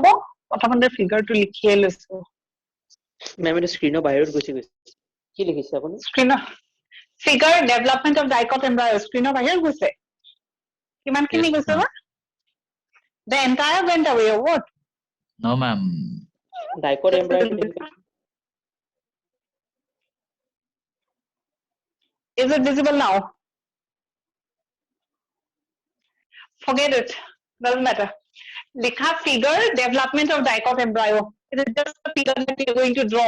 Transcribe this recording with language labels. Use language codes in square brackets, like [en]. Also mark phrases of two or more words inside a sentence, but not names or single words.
[as] প্ৰথমতে figure to লিখিয়ে লৈছো. মেম এটা স্ক্ৰিনৰ বাহিৰত গুচি গৈছে কি লিখিছে আপুনি [en] Screen figure development of dicot embryo screen [as] বাহিৰত গৈছে. কিমানখিনি [en] Yes, [as] গৈছে [en] ma'am. [as] বা? [en] The entire went away or what? No, ma'am. dicot embryo [as] লিখিছে [en] Is it visible now? Forget it. Doesn't matter. Likha figure development of dicot embryo. It is just a figure that we are going to draw.